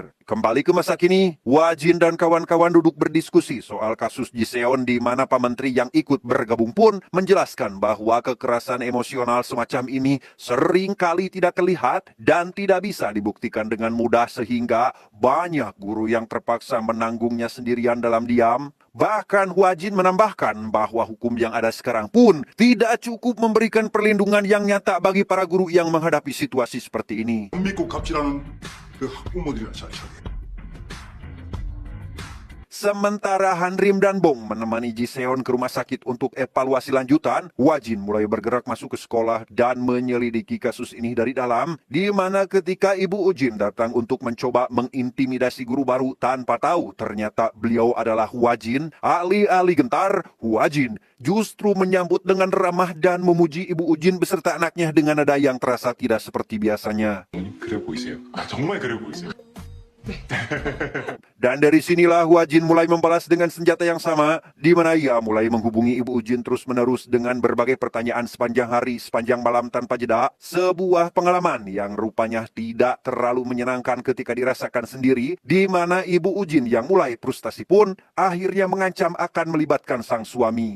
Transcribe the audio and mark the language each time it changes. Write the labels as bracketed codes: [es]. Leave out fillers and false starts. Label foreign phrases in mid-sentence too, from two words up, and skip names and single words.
[id] Kembali ke masa kini, Hwajin dan kawan-kawan duduk berdiskusi soal kasus Jaeseon di mana Pak Menteri yang ikut bergabung pun menjelaskan bahwa kekerasan emosional semacam ini sering kali tidak terlihat dan tidak bisa dibuktikan dengan mudah sehingga banyak guru yang terpaksa menanggungnya sendirian dalam diam. Bahkan Hwajin menambahkan bahwa hukum yang ada sekarang pun tidak cukup memberikan perlindungan yang nyata bagi para guru yang menghadapi situasi seperti ini. [ko] 안 믿고 갑질하는 그 학부모들이나 잘 차려. [id] Sementara Hanrim dan Bong menemani Jaeseon ke rumah sakit untuk evaluasi lanjutan, Hwajin mulai bergerak masuk ke sekolah dan menyelidiki kasus ini dari dalam, di mana ketika Ibu Ujin datang untuk mencoba mengintimidasi guru baru tanpa tahu ternyata beliau adalah Hwajin, alih-alih gentar, Hwajin justru menyambut dengan ramah dan memuji Ibu Ujin beserta anaknya dengan nada yang terasa tidak seperti biasanya. [ko] 그래 보이세요? 정말 그래 보이세요? [id] Dan dari sinilah Hwajin mulai membalas dengan senjata yang sama, di mana ia mulai menghubungi Ibu Ujin terus-menerus dengan berbagai pertanyaan sepanjang hari, sepanjang malam tanpa jeda. Sebuah pengalaman yang rupanya tidak terlalu menyenangkan ketika dirasakan sendiri, di mana Ibu Ujin yang mulai frustasi pun akhirnya mengancam akan melibatkan sang suami.